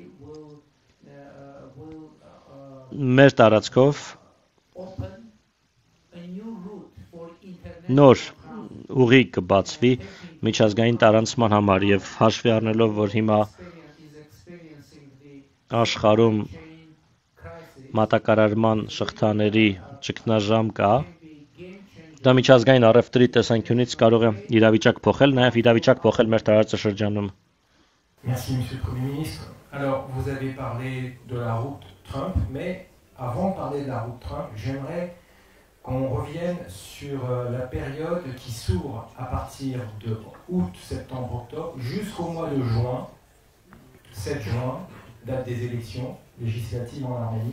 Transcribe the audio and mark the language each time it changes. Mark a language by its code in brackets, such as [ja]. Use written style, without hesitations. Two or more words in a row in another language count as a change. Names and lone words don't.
[hy] մեր տարածքով նոր ուղի կբացվի միջազգային տարանցման համար եւ հաշվի առնելով, որ հիմա աշխարհում մատակարարման շղթաների ճգնաժամ կա, դա միջազգային առևտրի տեսանկյունից կարող է իրավիճակ փոխել, նաև իրավիճակ փոխել մեր տարածաշրջանում։ [fr] Merci, Monsieur le Premier ministre. Alors, vous avez parlé de la route Trump, mais avant de parler de la route Trump, j'aimerais qu'on revienne sur la période qui s'ouvre à partir de août, septembre, octobre, jusqu'au mois de juin, 7 juin, date des élections législatives en Arménie.